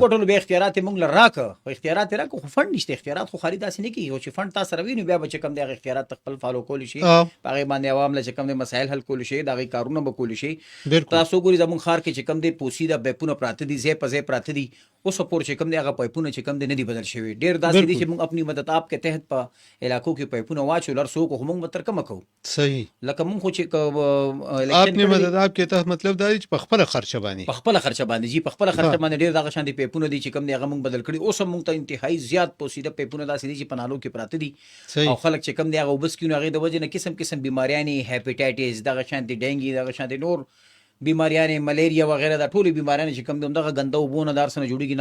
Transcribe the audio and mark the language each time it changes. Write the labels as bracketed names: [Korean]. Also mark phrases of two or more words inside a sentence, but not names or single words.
[Pashto] وګټلو، بیا اختیارات یې موږ له راکړه، خو اختیارات یې راکړه خو فنډ نشته. اختیارات خو خالي داسې نه کېږي، خو چې فنډ تا سره وي نو بیا به چې کوم دی هغه اختیارات ته خپل فالو کولی شي، او په هغې باندې عوام له چې کوم دی مسایل حل کولی شي، د هغې کارونه به کولی شي. بالکل. تاسو ګورئ زموږ ښار کې چې کوم دی پوسیده بیپونه پراته دي، ځای په ځای پراته دي. اوس پورې چې کوم دی هغه پایپونه چې کوم دی نه دي بدل شوي. ډېر داسې دي بالکل. چې موږ [Urdu] اپنی مدد آپ کے تحت [Pashto] په علاقو کې پایپونه واچول، هر څوک خو موږ به تر کومه کوو. صحیح. لکه موږ خو چې [Urdu] آپ نے مدد آپ کے تحت [Pashto] مطلب دا دی چې په خپله خرچه باندې په خپله خرچه باندې جی، په خپله خرچه ها. باندې ډېر دغه شان دي پیپونه دي چې کوم دی هغه موږ بدل کړي. اوس هم موږ ته انتهایي زیات پوسیده پیپونه داسې دي چې په نالو کې پراته دي، او صحیح. خلک چې کوم دی هغه اوبه څکي نو هغې د وجې نه قسم قسم بیماریانې، هیپیټایټس، دغه شانتې ډینګي، دغه شانتې نور بیماریانې، ملیریا وغیره، دا ټولې بیماریانې چې کوم دی همدغه ګنده اوبو نه د هر څه نه جوړېږي.